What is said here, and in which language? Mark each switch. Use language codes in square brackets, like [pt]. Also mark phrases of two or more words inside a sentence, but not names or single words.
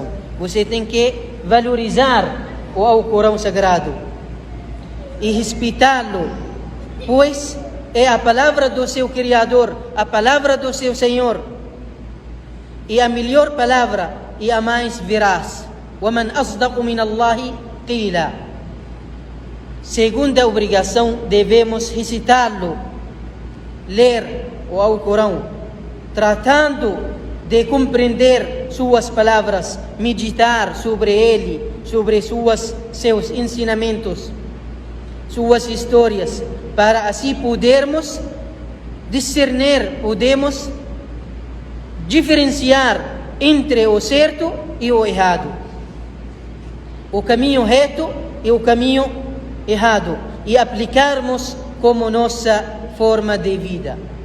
[pt] Você tem que valorizar o Alcorão Sagrado e respeitá-lo, pois é a palavra do seu Criador, a palavra do seu Senhor, e a melhor palavra e a mais veraz. [ar] وَمَنْ أَصْدَقُ مِنَ اللَّهِ قِيلًا. [pt] Segunda obrigação, devemos recitá-lo, ler o Alcorão, tratando de compreender suas palavras, meditar sobre ele, sobre seus ensinamentos, suas histórias, para assim podermos discernir, podemos diferenciar entre o certo e o errado, o caminho reto e o caminho errado, e aplicarmos como nossa forma de vida.